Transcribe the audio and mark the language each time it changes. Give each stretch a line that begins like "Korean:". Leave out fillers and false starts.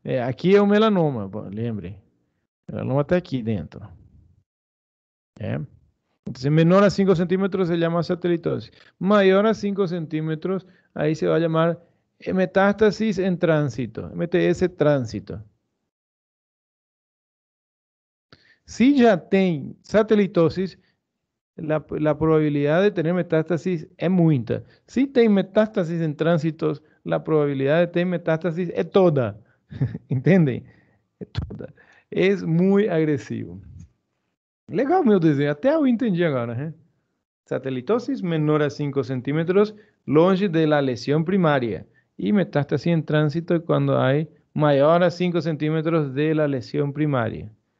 Portuguese: Aqui é o melanoma, lembre. O melanoma está aqui dentro.
Spanish: Entonces, menor a 5 centímetros se llama satelitosis. Mayor a 5 centímetros, ahí se va a llamar metástasis en tránsito, MTS tránsito. Si ya
Portuguese: tem
Spanish: satelitosis, la probabilidad de tener metástasis es
Portuguese: muita.
Spanish: Si
Portuguese: tem
Spanish: metástasis en tránsitos, la probabilidad de tener metástasis es toda. ¿Entendem?
Portuguese: É toda. É muito agressivo. Legal meu desenho, até eu entendi agora, né?
Spanish: Satelitosis menor a 5 centímetros,
Portuguese: longe
Spanish: de la lesión primaria. Y metástasis en tránsito cuando hay mayor a 5 centímetros de la lesión primaria.